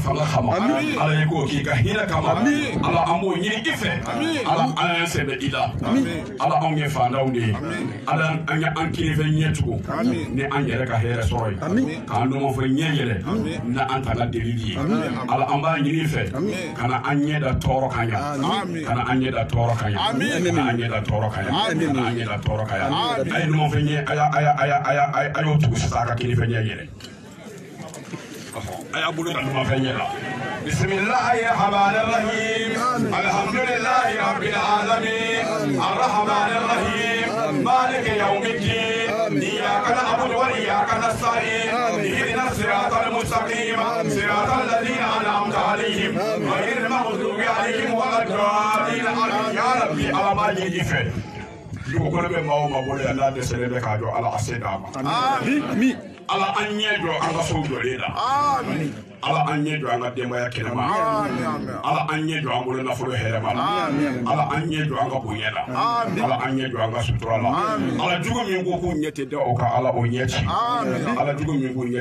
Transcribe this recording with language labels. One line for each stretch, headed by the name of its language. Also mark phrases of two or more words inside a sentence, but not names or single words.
Bambara: fanga kama Ala i ko k'i ka hinɛ kama Ala an b'o ɲini i fɛ Ala an y'an sɛbɛ i la Ala anw ye fantanw de ye Ala an y'an kinifɛn ɲɛ tugu ni an yɛrɛ ka hɛrɛ sɔrɔ ye k'an numanfɛn ɲɛ yɛlɛ na an ta la delili ye Ala an b'a ɲini i fɛ kana an ɲɛ da tɔɔrɔ kan yan kana an ɲɛ da tɔɔrɔ kan yan kana an ɲɛ da tɔɔrɔ kan yan kana an ɲɛ da tɔɔrɔ kan yan a ye numanfɛn ɲɛ a y'o tugu sisan a ka kinifɛn ɲɛ yɛlɛ a y'a bolo da numanfɛn ɲɛ la
Arabic: بسم الله الرحمن الرحيم الحمد لله رب العالمين الرحمن الرحيم مالك yawmiddin إياك نعبد وإياك نستعين اهدنا الصراط المستقيم صراط الذين أنعمت عليهم غير المغضوب عليهم ولا الضالين يا ربي على ما يجي فيه
Bambara: dugukolo bɛ maa o maa bolo yan n'a dɛsɛlen bɛ k'a jɔ Ala a se d'a ma ala an ɲɛ jɔ an ka sow jɔlen la ala an ɲɛ jɔ an ka denbaya kɛnɛma ala an ɲɛ jɔ an bolo nafolo hɛrɛma la ala an ɲɛ jɔ an ka bonya la ala an ɲɛ jɔ an ka sutura la ala jugu min ko k'u ɲɛ tɛ da o ka ala o ɲɛ ci ala jugu min k'u ɲɛ